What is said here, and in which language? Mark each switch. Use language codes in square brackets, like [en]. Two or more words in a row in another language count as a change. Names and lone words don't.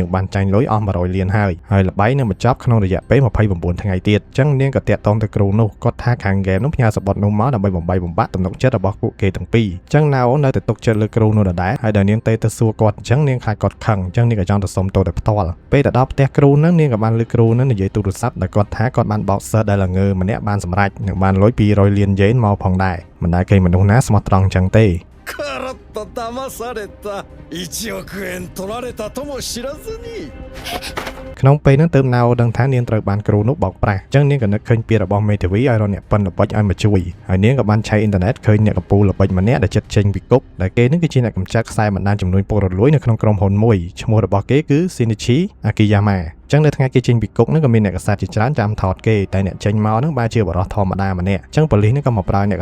[km] បានចាញ់លុយអស់100លានហើយល្បែងនឹងបញ្ចប់ក្នុងរយៈពេល29ថ្ងៃទៀតចឹងនាងក៏តាក់ទងទៅគ្រូនោះគាត់ថាខាងហ្គេមនោះផ្ញើសម្បត្តិនោះមកដើម្បីបំបីបំបាក់ទំនុកចិត្តរបស់ពួកគេទាំងពីរចឹងណៅនៅតែទុកចិត្តលើគ្រូនោះដដែលហើយដល់នាងទៅសួរគាត់ចឹងនាងខ្លាចគាត់ខឹងចឹងនាងក៏ចង់ទៅសុំទោសតែផ្ទាល់ពេលទៅដល់ផ្ទះគ្រូហ្នឹងនាងក៏បានលើគ្រូហ្នឹងនិយាយទូរស័ព្ទដែលគាត់ថាគាត់បានបោកសិស្សដែលល្ងើម្នាក់បានសម្រេចនឹងបានលុយ200លានយេនមកផងដែរមិនដែលឃើញមនុស្សណាស្មោះត្រង់ចឹងទេ [ja] からっと騙された1億円取られたとも知らずに [km] ក្នុងពេលហ្នឹងទើបណៅដឹងថានាងត្រូវបានគ្រូនោះបោកប្រាស់ចឹងនាងក៏នឹកឃើញពាក្យរបស់មេធាវីឲ្យរកអ្នកប៉ិនល្បិចឲ្យមកជួយហើយនាងក៏បានឆែកអ៊ីនធឺណិតឃើញអ្នកកំពូលល្បិចម្នាក់ដែលចិត្តចេញពីគុកដែលគេនឹងគឺជាអ្នកកម្ចាត់ខ្សែបណ្ដាញចំនួនពុករលួយនៅក្នុងក្រុម ហ៊ុនមួយឈ្មោះរបស់គេគឺ Shinichi Akiyama ចឹងនៅថ្ងៃគេចេញពីគុកហ្នឹងក៏មានអ្នកកសែតជាច្រើនចាំថតគេតែអ្នកចេញមកហ្នឹងបែរជាបរិសុទ្ធធម្មតាម្នាក់ចឹងប៉ូលីសហ្នឹងក៏មកប្រើអ្នកក